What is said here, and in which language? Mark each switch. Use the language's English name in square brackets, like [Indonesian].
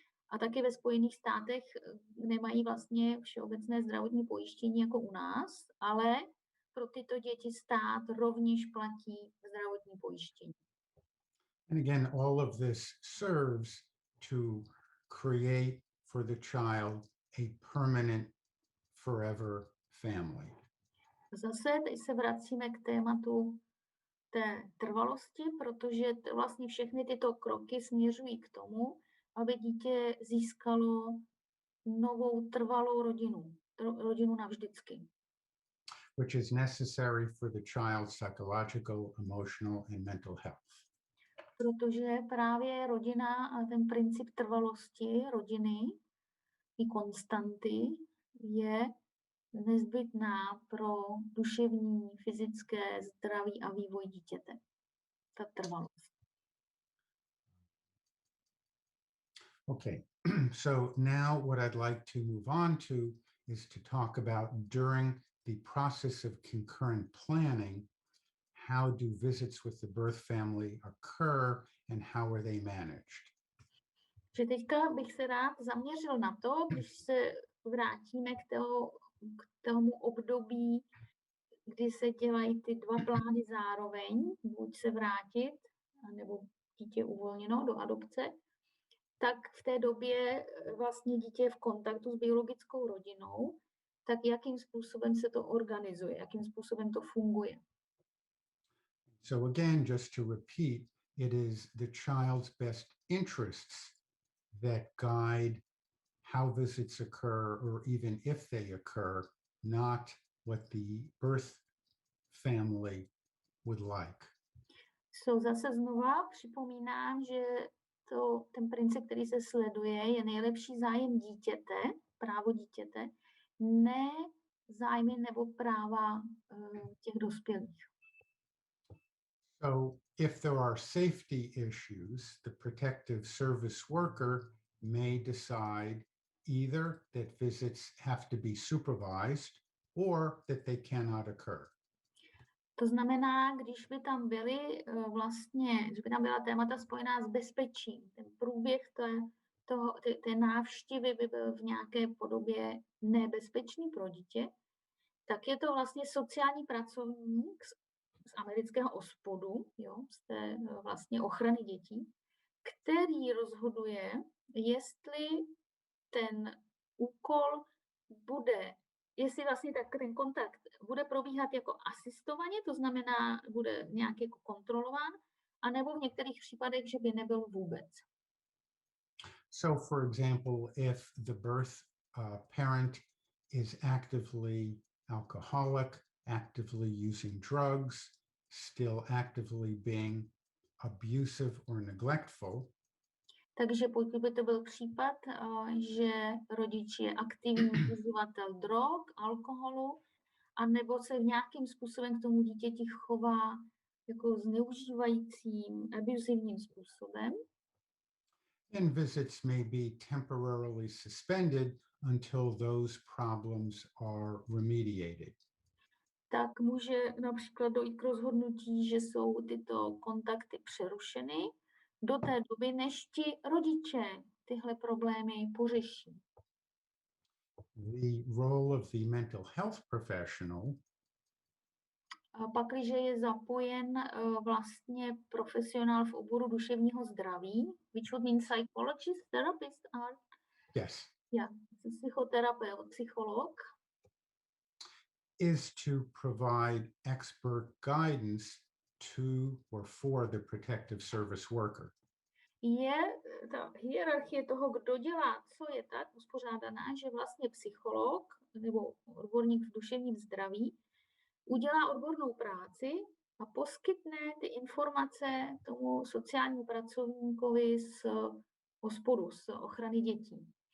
[Czech] A taky ve Spojených státech nemají vlastně všeobecné zdravotní pojištění jako u nás, ale pro tyto děti stát rovněž platí zdravotní pojištění. [English] And again, all of this serves to create for the child a permanent, forever family. [Czech] Zase teď se vracíme k tématu té trvalosti, protože vlastně všechny tyto kroky směřují k tomu, aby dítě získalo novou trvalou rodinu navždycky. [English] Which is necessary for the child's psychological, emotional, and mental health. [Czech] Protože právě rodina a ten princip trvalosti rodiny konstanty je nezbytná pro duševní, fyzické zdraví a vývoj dítěte. Ta trvalost. [English] Okay, so now what I'd like to move on to is to talk about during the process of concurrent planning, how do visits with the birth family occur and how are they managed? [Czech] Že teďka bych se rád zaměřil na to, když se vrátíme k tomu období, kdy se dělají ty dva plány zároveň, buď se vrátit, nebo dítě uvolněno do adopce, tak v té době vlastně dítě je v kontaktu s biologickou rodinou, tak jakým způsobem se to organizuje, jakým způsobem to funguje. [English] So again, just to repeat, it is the child's best interests that guide how visits occur or even if they occur, not what the birth family would like. [Czech] So zase znova připomínám, že ten princip, který se sleduje, je nejlepší zájem dítěte, právo dítěte, ne zájmy nebo práva těch dospělých. [English] So if there are safety issues, the protective service worker may decide either that visits have to be supervised or that they cannot occur. [Czech] To znamená, když by tam byly když by tam byla témata spojená s bezpečím, ten průběh té návštěvy by byl v nějaké podobě nebezpečný pro dítě, tak je to vlastně sociální pracovník z amerického OSPODu, z té vlastně ochrany dětí, který rozhoduje, jestli ten úkol jestli vlastně ten kontakt bude probíhat jako asistovaně, to znamená, bude nějak jako kontrolován, anebo v některých případech, že by nebyl vůbec. [English] So for example, if the birth parent is actively alcoholic, actively using drugs, still actively being abusive or neglectful, [Czech] takže pokud by to byl případ, že rodič je aktivní uživatel drog, alkoholu, anebo se nějakým způsobem k tomu dítěti chová jako zneužívajícím, abusivním způsobem, [English] then visits may be temporarily suspended until those problems are remediated. [Czech] Tak může například dojít k rozhodnutí, že jsou tyto kontakty přerušeny do té doby, než ti rodiče tyhle problémy pořeší. [English] The role of the mental health professional [Czech] A pak, když je zapojen vlastně profesionál v oboru duševního zdraví, [English] which would mean psychologist, therapist, or yes, [Czech] psychoterapeut, psycholog, [English] is to provide expert guidance to or for the protective service worker. [Czech] Je ta hierarchie toho, kdo dělá, co je tak uspořádaná, že vlastně psycholog nebo odborník v duševním zdraví udělá odbornou práci a poskytne ty informace tomu sociálnímu pracovníkovi z OSPODu, z ochrany dětí.